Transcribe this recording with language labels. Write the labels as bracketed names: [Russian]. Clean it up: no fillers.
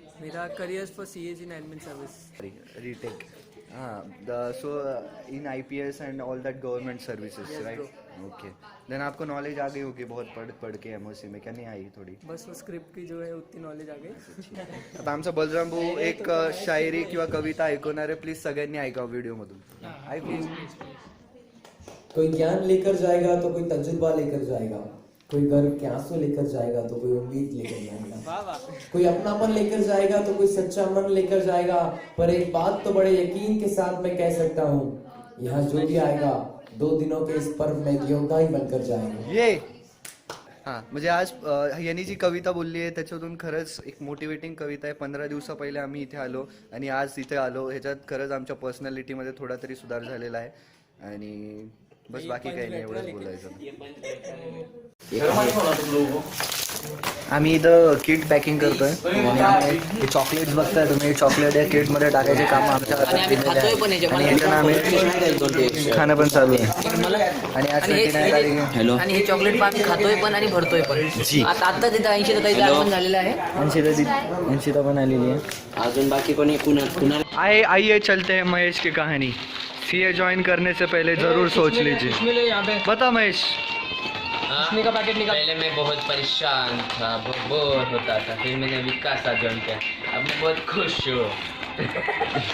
[English] मेरा careers for CAG in admin service. Retake. हाँ, so in IPS and all that government services, right? Okay. [Hindi] Then आपको knowledge आ गई होगी बहुत पढ़ के MOC में, क्या नहीं आई थोडी? बस वो स्क्रिप्ट की जो है उतनी नॉलेज आ गई. [Marathi] आता आमचा बलराम भाऊ एक शायरी किंवा कविता ऐकवणार आहे, प्लीज सगळ्यांनी ऐकावं व्हिडिओ मधून. ऐकू. [Hindi] कोई ज्ञान लेकर जाएगा तो कोई तजुर्बा लेकर जाएगा, कोई गर्व के आंसू लेकर जाएगा तो कोई उम्मीद लेकर जाएगा, कोई अपनापन लेकर जाएगा तो कोई सच्चा मन लेकर जाएगा. पर एक बात तो बड़े यकीन के साथ मैं कह सकता हूँ, यहाँ जो भी आएगा 2 दिनों के इस पर्व में योद्धा ही बनकर जाएगा. ये [Marathi] हां म्हणजे आज यांनी जी कविता बोलली आहे त्याच्यातून खरंच एक मोटिवेटिंग कविता आहे. 15 दिवसा पहिले आम्ही इथे आलो आणि आज इथे आलो, ह्याच्यात खरंच आमच्या पर्सनॅलिटीमध्ये थोडा तरी सुधार झालेला आहे. आणि बस बाकी काही नाही, एवढंच बोलायचं. आम्ही इथं किट पॅकिंग करतोय. चॉकलेट्स बघताय तुम्ही, चॉकलेट या किट मध्ये टाकायचे काम आमच्या हातात दिलेले आहे. आणि ह्याच्यानं आम्ही खाणं पण चालू आहे. आणि आज 29 तारीख आहे. आणि हे चॉकलेट पण आम्ही खातोय पण आणि भरतोय पण. आता तिथं 80 ताईचं आगमन झालेलं आहे. 80 पण आलेली आहे. अजून बाकी कोणी कुणाला [Hindi] आइए चलते हैं महेश की कहानी. सीए ज्वाइन करने से पहले जरूर सोच लीजिए. बता महेश. का पैकेट निकाल. पहले मैं बहुत परेशान था, बहुत बोर होता था, फिर मैंने विकास साथ ज्वाइन किया. अब मैं बहुत खुश हूँ.